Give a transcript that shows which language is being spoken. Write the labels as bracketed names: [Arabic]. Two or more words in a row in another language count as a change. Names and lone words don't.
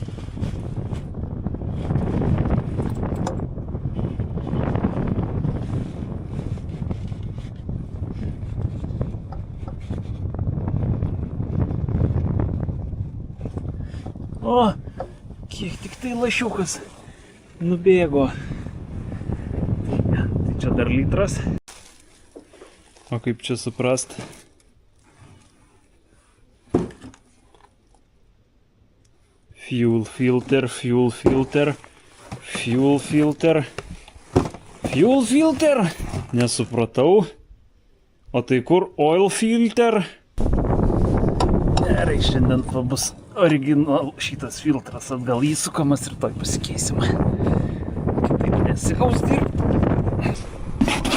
[Lithuanian] O, kiek tik tai lašiukas nubėgo. Tai čia dar litras. O kaip čia suprast? [English] Fuel filter, fuel filter, fuel filter, fuel filter. [Lithuanian] Nesupratau. O tai kur [English] oil filter? [Lithuanian] Gerai, šiandien bus original šitas filtras atgal įsukamas ir toj pasikeisim. Kitaip nesigaus dirbti.